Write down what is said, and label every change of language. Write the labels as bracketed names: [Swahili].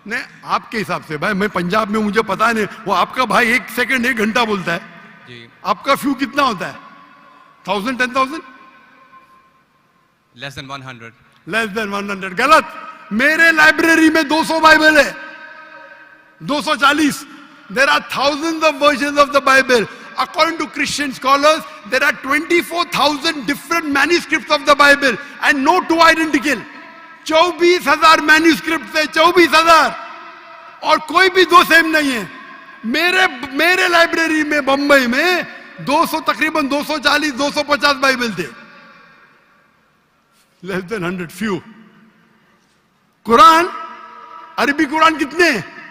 [Hindi] नहीं, आपके हिसाब से भाई, मैं पंजाब में, मुझे पता नहीं। वो आपका भाई 1 सेकंड 1 घंटा बोलता है जी। आपका फ्यू कितना होता है? 1000, 10,000? Less than 100। Less than 100। गलत। मेरे लाइब्रेरी में 200 बाइबल है, 240। [English] There are thousands of versions of the Bible. According to Christian scholars, there are 24,000 different manuscripts of the Bible and no two identical. [Hindi] 24,000 manuscripts है, 24,000, और कोई भी दो सेम नहीं है। मेरे लाइब्रेरी में बंबई में 200, तकरीबन 240, 250 बाइबल थे। Less than 100, few. कुरान, अरबी कुरान कितने हैं?